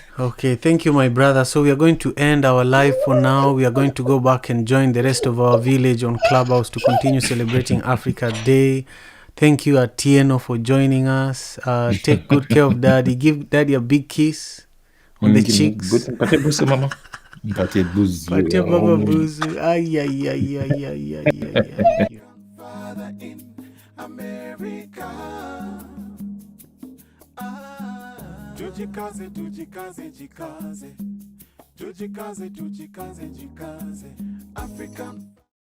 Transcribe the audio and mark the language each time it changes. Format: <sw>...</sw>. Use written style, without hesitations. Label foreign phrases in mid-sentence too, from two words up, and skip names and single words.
<en>Okay, thank you, my brother. So we are going to end our live for now. We are going to go back and join the rest of our village on Clubhouse to continue celebrating Africa Day. Thank you, Atieno, for joining us. Take good care of Daddy. Give Daddy a big kiss on the cheeks.</en> <sw>Mpatie busu mama. Mpatie busu. Patia Baba buzu. Ay, ay, ay, ay, ay, ay, ay, ay.</sw> <en>Father in America.</en> <sw>Tujikaze, tujikaze, jikaze. Tujikaze, tujikaze, jikaze. African</sw>